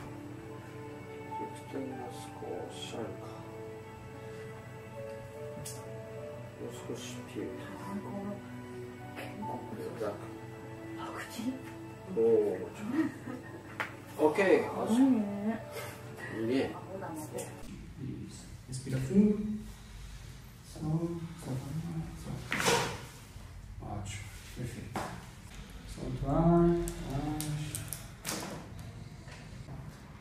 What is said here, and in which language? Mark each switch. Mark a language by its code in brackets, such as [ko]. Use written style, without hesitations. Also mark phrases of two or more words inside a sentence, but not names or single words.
[ja] 16 が少しあるか。もう少しピュー。おお。Okay. [es] Bien. Respiración. [pt] Ótimo. Perfeito. Solta o ar.